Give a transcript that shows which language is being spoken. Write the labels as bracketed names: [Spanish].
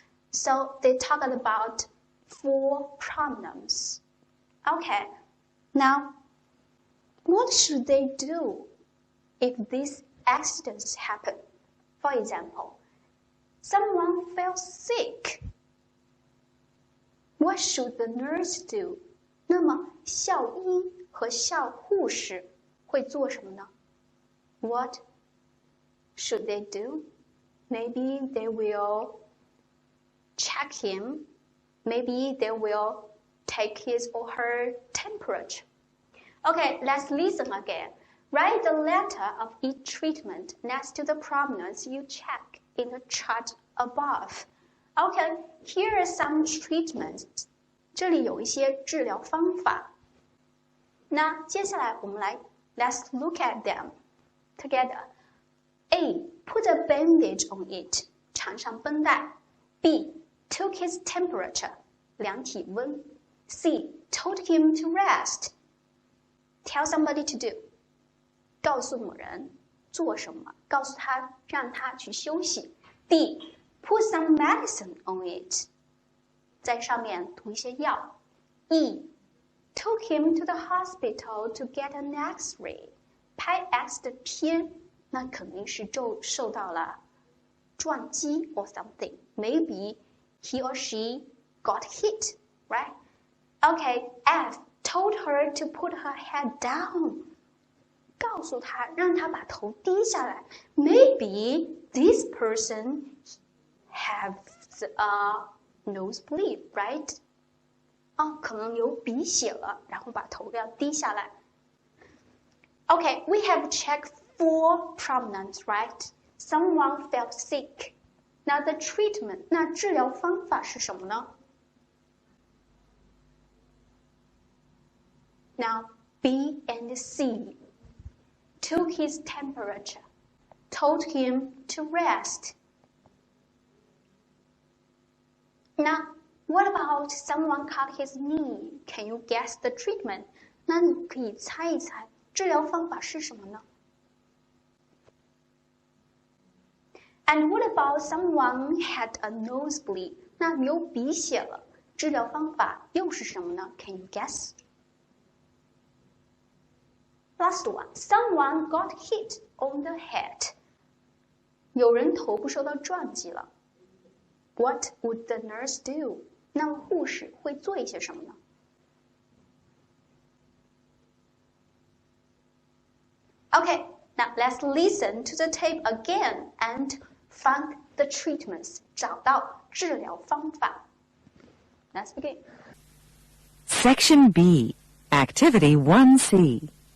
[English] So they talked about 4 problems. Okay. Now, what should they do if these accidents happen? For example, someone fell sick. What should the nurse do? [Chinese] 那么校医和校护士会做什么呢？ [English] What should they do? Maybe they will check him. Maybe they will take his or her temperature. Okay, let's listen again. Write the letter of each treatment next to the problems you check in the chart above. Okay, here are some treatments. [Chinese] 这里有一些治疗方法。那接下来我们来 [English] let's look at them together. A. Put a bandage on it. [Chinese] 缠上绷带。 [English] B. Took his temperature. [Chinese] 量体温。 [English] C. Told him to rest. Tell somebody to do. [Chinese] 告诉某人做什么，告诉他让他去休息。 [English] D. Put some medicine on it. [Chinese] 在上面涂一些药。 [English] E. Took him to the hospital to get an X-ray. [Chinese] 拍 X 的片，那肯定是受到了撞击 [English] or something. Maybe he or she got hit, right? Okay, F. Told her to put her head down. [Chinese] 告诉他，让他把头低下来。 [English] Maybe this person has a nosebleed, right? [Chinese] 可能流鼻血了，然后把头要低下来。 [English] Okay, we have checked 4 problems, right? Someone felt sick. Now the treatment, [Chinese] 那治疗方法是什么呢？ [English] Now B and C took his temperature, told him to rest. Now, what about someone cut his knee? Can you guess the treatment? [Chinese] 那你可以猜一猜，治疗方法是什么呢？ [English] And what about someone had a nosebleed? [Chinese] 那流鼻血了，治疗方法又是什么呢？ [English] Can you guess? Last one, someone got hit on the head. [Chinese] 有人头部受到撞击了。 [English] What would the nurse do? [Chinese] 那么护士会做一些什么呢？ [English] Okay, now let's listen to the tape again and find the treatments. [Chinese] 找到治疗方法。 [English] Let's begin. Section B, Activity 1C.